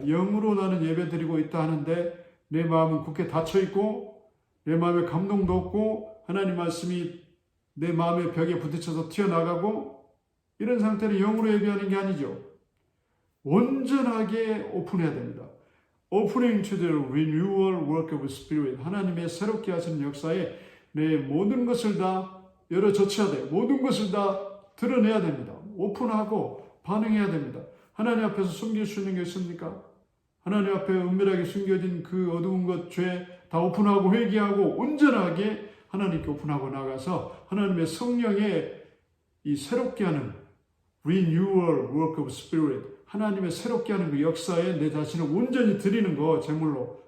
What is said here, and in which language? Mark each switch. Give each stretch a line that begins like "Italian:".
Korean: 영으로 나는 예배 드리고 있다 하는데 내 마음은 굳게 닫혀 있고 내 마음에 감동도 없고 하나님 말씀이 내 마음의 벽에 부딪혀서 튀어나가고 이런 상태는 영으로 예배하는 게 아니죠. 온전하게 오픈해야 됩니다.
English: Opening to the renewal work of Spirit.
Korean: 하나님의 새롭게 하시는 역사에 내 모든 것을 다 열어젖혀야 돼요. 모든 것을 다 드러내야 됩니다. 오픈하고 반응해야 됩니다. 하나님 앞에서 숨길 수 있는 게 있습니까? 하나님 앞에 은밀하게 숨겨진 그 어두운 것, 죄 다 오픈하고 회개하고 온전하게 하나님께 오픈하고 나가서 하나님의 성령의 이 새롭게 하는
English: renewal work of spirit,
Korean: 하나님의 새롭게 하는 그 역사에 내 자신을 온전히 드리는 거, 제물로.